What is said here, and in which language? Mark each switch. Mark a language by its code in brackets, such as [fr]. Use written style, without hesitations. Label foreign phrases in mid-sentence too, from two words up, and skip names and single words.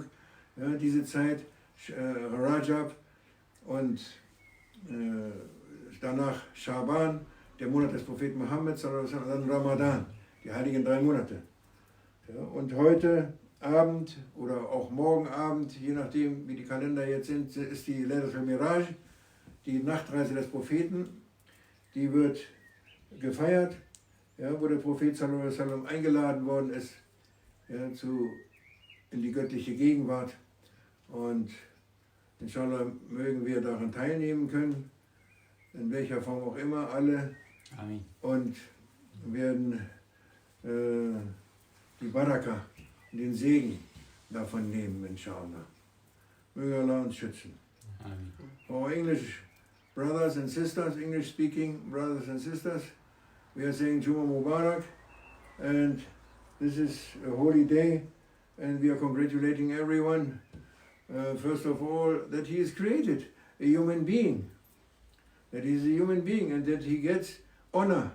[de] Ja, diese Zeit, Rajab und danach Schaban, der Monat des Propheten Mohammed, und dann Ramadan, die heiligen 3 Monate. Ja, und heute Abend oder auch morgen Abend, je nachdem wie die Kalender jetzt sind, ist die Laylat al-Miraj, die Nachtreise des Propheten. Die wird gefeiert, ja, wo der Prophet [ar] صلى الله عليه وسلم [de] eingeladen worden ist, ja, in die göttliche Gegenwart. Und inshallah mögen wir daran teilnehmen können, in welcher Form auch immer, alle. Amen. Und werden die Baraka, den Segen davon nehmen, inshallah. Möge Allah uns schützen. Amen. [en] Our English brothers and sisters, English speaking brothers and sisters, we are saying [ar] جمعة مبارك, [en] and this is a holy day, and we are congratulating everyone, first of all, that he is created, a human being, that he is a human being, and that he gets honor.